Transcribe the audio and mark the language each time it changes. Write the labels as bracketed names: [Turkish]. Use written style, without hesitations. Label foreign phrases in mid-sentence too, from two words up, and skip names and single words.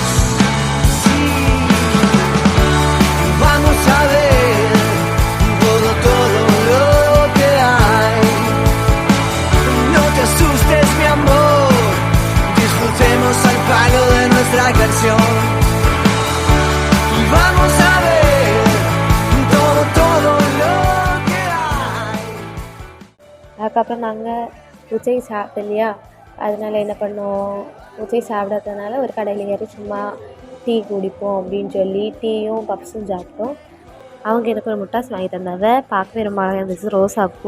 [Spanish] Sí, vamos a ver todo lo que hay. No te asustes, mi amor, disfrutemos al palo de nuestra canción. Vamos a ver todo lo que hay. [Tamil] அதுக்கப்புறம் நாங்கள் உச்சை சாப்பிடலையா, அதனால் என்ன பண்ணோம், உச்சை சாப்பிடாததுனால ஒரு கடையில் ஏறி சும்மா டீ குடிப்போம் அப்படின்னு சொல்லி டீயும் பப்ஸும் சாப்பிட்டோம். அவங்க எனக்கு ஒரு முட்டாஸ் வாங்கி தந்தாங்க. பார்க்கவே ரொம்ப அழகாக இருந்துச்சு, ரோசாப்பூ.